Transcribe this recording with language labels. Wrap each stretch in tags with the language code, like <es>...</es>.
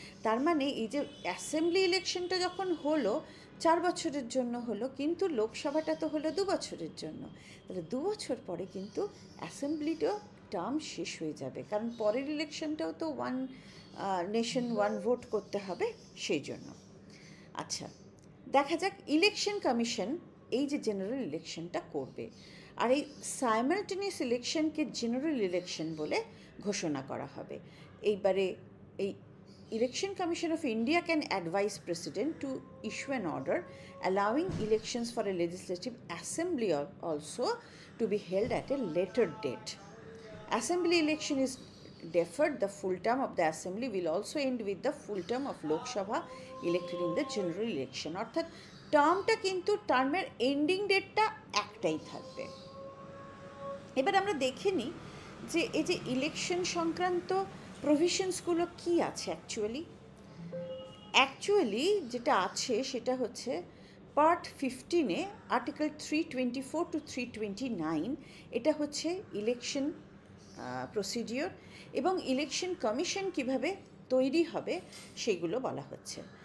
<bn>তার মানে এই যে অ্যাসেম্বলি ইলেকশনটা যখন হলো 4 বছরের জন্য হলো, কিন্তু লোকসভাটা তো হলো 2 বছরের জন্য, তাহলে 2 বছর পরে কিন্তু অ্যাসেম্বলিটাও টার্ম শেষ হয়ে যাবে, কারণ পরের ইলেকশনটাও তো 1 নেশন 1 ভোট করতে হবে সেই জন্য। আচ্ছা, দেখা যাক ইলেকশন কমিশন এই যে জেনারেল ইলেকশনটা করবে, আর এই সাইমালটেনিয়াস ইলেকশনকে জেনারেল ইলেকশন বলে ঘোষণা করা হবে। এইবারে এই</bn> <en>Election Commission of India can advise President to issue an order allowing elections for a legislative assembly also to be held at a later date. Assembly election is deferred. The full term of the assembly will also end with the full term of Lok Sabha elected in the general election.</en> <bn>অর্থাৎ টার্মটা কিন্তু টার্মের ending ডেটটা একটাই থাকবে। এবার আমরা দেখে নিই যে এই যে ইলেকশন সংক্রান্ত প্রভিশনসগুলো কী আছে অ্যাকচুয়ালি যেটা আছে সেটা হচ্ছে পার্ট 15-এ আর্টিকেল 324 to 329, এটা হচ্ছে ইলেকশন প্রসিডিওর এবং ইলেকশন কমিশন কিভাবে তৈরি হবে সেগুলো বলা হচ্ছে।</bn>